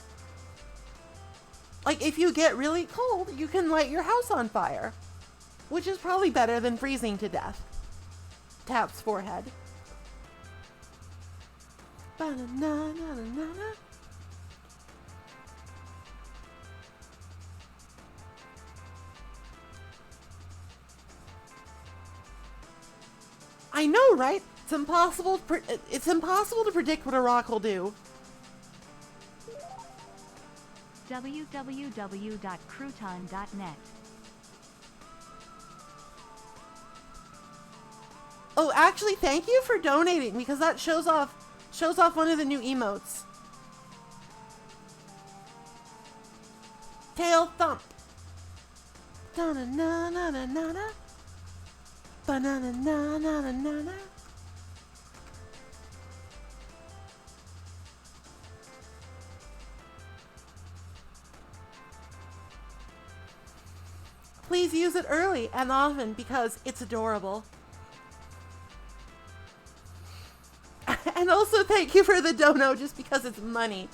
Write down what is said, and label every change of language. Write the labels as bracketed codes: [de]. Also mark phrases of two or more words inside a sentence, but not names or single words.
[en] Like, if you get really cold, you can light your house on fire. Which is probably better than freezing to death. Taps forehead. Ba-na-na-na-na-na. I know, right? It's impossible to predict what a rock will do. www.crouton.net. Oh, actually, thank you for donating because that shows off one of the new emotes. Tail thump. Da-na-na-na-na-na-na. Ba-na-na-na-na-na-na. Please use it early and often because it's adorable. And also thank you for the dono just because it's money.